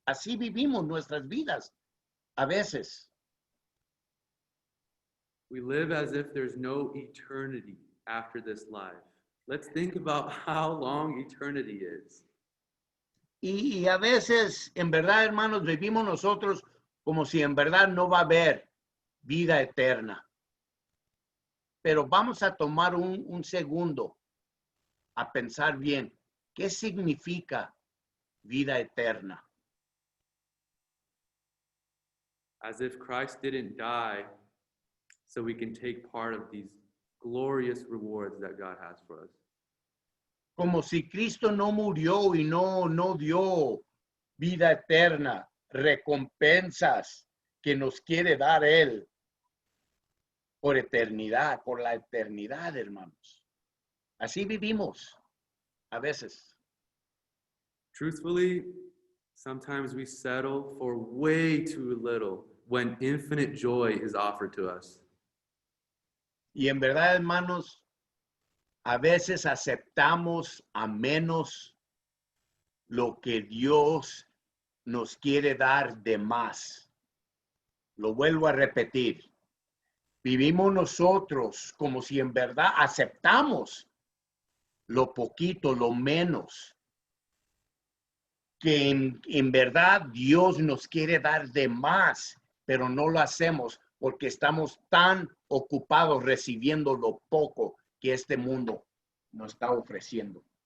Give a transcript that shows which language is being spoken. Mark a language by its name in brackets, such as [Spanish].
[Spanish] Así vivimos nuestras vidas a veces. [English] We live as if there's no eternity after this life. Let's think about how long eternity is. [Spanish] Y a veces, en verdad, hermanos, vivimos nosotros como si en verdad no va a haber vida eterna. Pero vamos a tomar un segundo a pensar bien, ¿qué significa vida eterna? [English] As if Christ didn't die so we can take part of these glorious rewards that God has for us. [Spanish] Como si Cristo no murió y no dio vida eterna, recompensas que nos quiere dar Él por eternidad, por la eternidad, hermanos. Así vivimos a veces. [English] Truthfully, sometimes we settle for way too little when infinite joy is offered to us. [Spanish] Y en verdad, hermanos, a veces aceptamos a menos lo que Dios nos quiere dar de más. Lo vuelvo a repetir. Vivimos nosotros como si en verdad aceptamos lo poquito, lo menos, que en verdad Dios nos quiere dar de más, pero no lo hacemos porque estamos tan ocupados recibiendo lo poco que este mundo nos está ofreciendo.